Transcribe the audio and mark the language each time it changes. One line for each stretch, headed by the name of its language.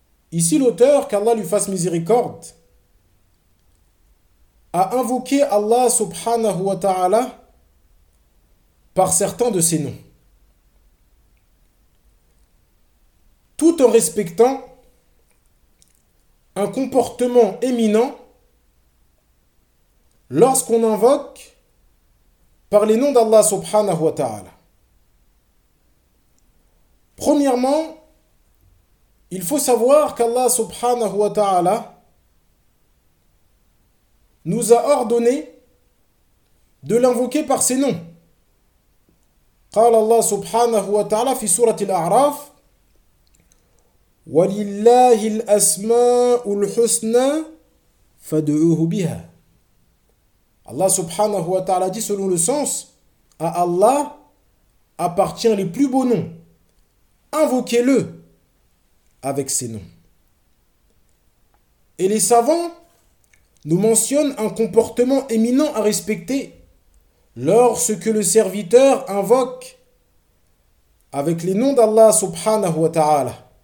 French: Ici, l'auteur, qu'Allah lui fasse miséricorde, a invoqué Allah subhanahu wa ta'ala par certains de ses noms, tout en respectant un comportement éminent lorsqu'on invoque par les noms d'Allah subhanahu wa ta'ala. Premièrement, il faut savoir qu'Allah subhanahu wa ta'ala nous a ordonné de l'invoquer par ses noms.
Arabic: قال الله سبحانه وتعالى في سورة الأعراف ولله الأسماء الحسنى فادعوه بها.
French: Allah subhanahu wa ta'ala dit selon le sens, à Allah appartient les plus beaux noms. Invoquez-le avec ses noms. Et les savants nous mentionnent un comportement éminent à respecter lorsque le serviteur invoque avec les noms d'Allah subhanahu wa ta'ala.